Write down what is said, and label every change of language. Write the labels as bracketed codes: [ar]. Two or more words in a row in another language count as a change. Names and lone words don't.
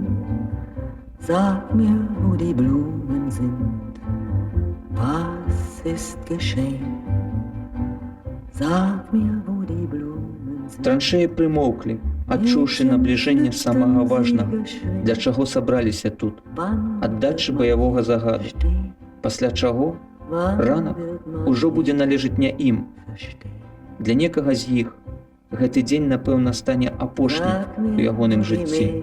[de] Sag mir, wo die Blumen sind, was ist geschehen? Sag mir, wo die Blumen sind. [be] Траншеі прымоўклі, адчуўшы набліжэнне самага важнага, для чаго сабраліся тут, аддачы баявога загаду. Пасля чаго ранак ужо будзе належыць не ім. Для некага з іх гэты дзень, напэўна, стане апошнім у ягоным жыцці.